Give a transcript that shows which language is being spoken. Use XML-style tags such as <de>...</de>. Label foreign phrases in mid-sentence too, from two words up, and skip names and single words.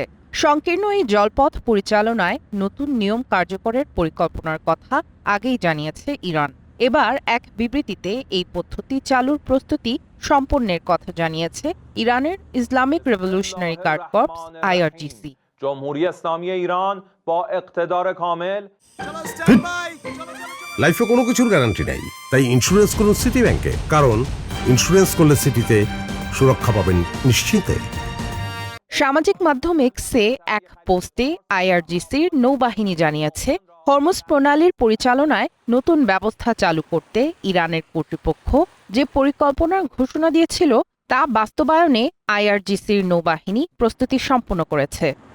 <bn>সংকীর্ণ এই জলপথ পরিচালনায় নতুন নিয়ম কার্যকরের পরিকল্পনার কথা আগেই জানিয়েছে ইরান। এবার এক বিবৃতিতে এই পদ্ধতি চালুর প্রস্তুতি সম্পন্নের কথা জানিয়েছে ইরানের ইসলামিক রেভলিউশনারি গার্ড কর্পস IRGC।</bn> <fa>جمهوری اسلامی ایران با اقتدار کامل</fa> <bn>লাইফে কোনো কিছুর গ্যারান্টি নাই, তাই ইন্স্যুরেন্স করুন সিটি ব্যাংকে, কারণ ইন্স্যুরেন্স করলে সিটিতে সুরক্ষা পাবেন নিশ্চিন্তে। সামাজিক মাধ্যম এক্সে এক পোস্টে IRGCর নৌবাহিনী জানিয়েছে, হরমুজ প্রণালীর পরিচালনায় নতুন ব্যবস্থা চালু করতে ইরানের কর্তৃপক্ষ যে পরিকল্পনার ঘোষণা দিয়েছিল তা বাস্তবায়নে IRGCর নৌবাহিনী প্রস্তুতি সম্পন্ন করেছে।</bn>